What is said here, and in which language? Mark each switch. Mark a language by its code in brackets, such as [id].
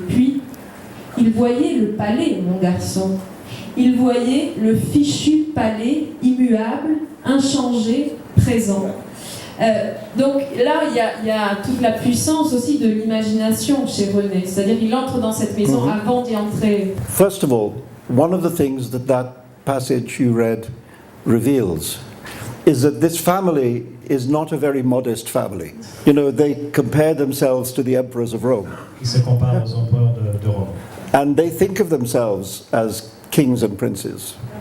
[fr] Puis, il voyait le palais, mon garçon. Il voyait le fichu palais immuable, inchangé, présent. Donc là, il y a toute la puissance aussi de l'imagination chez René. C'est-à-dire qu'il entre dans cette maison avant d'y entrer. [en] First of all, one of the things that passage you read reveals is that this family is not a very modest family. You know, they compare themselves to the emperors of Rome. [fr] Ils se comparent aux empereurs de Rome. [en] And they think of themselves as kings and princes.